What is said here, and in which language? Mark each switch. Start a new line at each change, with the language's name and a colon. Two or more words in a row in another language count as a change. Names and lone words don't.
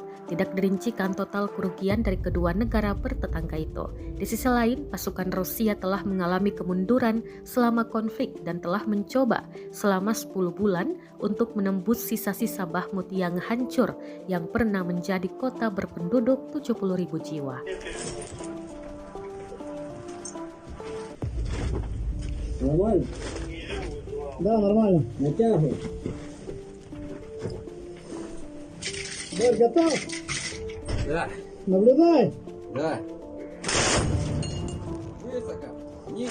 Indonesian: Tidak dirincikan total kerugian dari kedua negara bertetangga itu. Di sisi lain, pasukan Rusia telah mengalami kemunduran selama konflik dan telah mencoba selama 10 bulan untuk menembus sisa-sisa Bakhmut yang hancur yang pernah menjadi kota berpenduduk 70.000 jiwa.
Russian: Нормально? Да, нормально. Натягивай. Борь, готов? Да, Наблюдай. да. Высоко. Вниз.